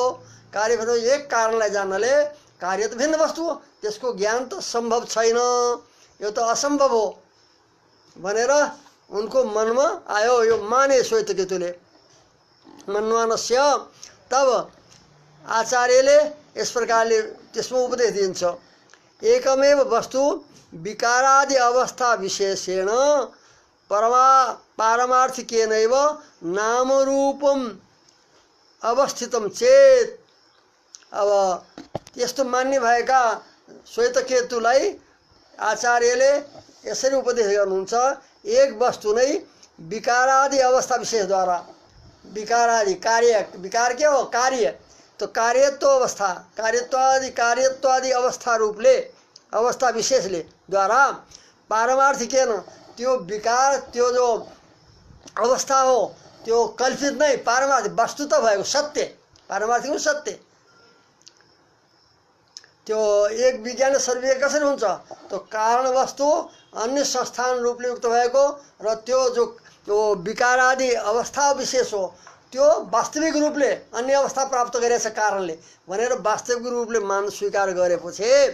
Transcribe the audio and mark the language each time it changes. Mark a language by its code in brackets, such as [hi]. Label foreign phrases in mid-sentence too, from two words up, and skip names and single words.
[ne] कार्य भिन्न हो, एक कारणलाई जान्नले कार्य त भिन्न वस्तु हो, त्यसको ज्ञान त सम्भव छैन, यो त असम्भव हो भनेर उनको मनमा आयो। यो माने श्वेतकेतुले मन्वानस्य। तब आचार्यले यस प्रकारले त्यसमा उपदेश दिन्छ, [sa] एकमेव वस्तु विकारादि अवस्था विशेषेण पारमार्थिकेनैव नामरूपम अवस्थितम चेत। [ne] अब यस्तो मान्ने भएका श्वेतकेतुलाई आचार्यले यसरी उपदेश गर्नुहुन्छ, एक वस्तु नै विकारादि अवस्था विशेषद्वारा, विकारादि कार्य, विकार के हो कार्य, तो कार्यत्व अवस्था, कार्यत्वादि अवस्था रूपले, अवस्था विशेषले द्वारा पारमार्थिकेन त्यो विकार, त्यो जो अवस्था हो त्यो कल्पित नै, पारमार्थिक वस्तुत भएको सत्य, पारमार्थिक सत्य। त्यो एक विज्ञान सर्वे कसरी हुन्छ, तो कारण वस्तु अन्य संस्थान रूपले युक्त भएको र त्यो जो विकारादि अवस्था विशेष हो त्यो वास्तविक रूपले अन्य अवस्था प्राप्त गरेछ कारणले भनेर वास्तविक रूपले मान स्वीकार गरेपछि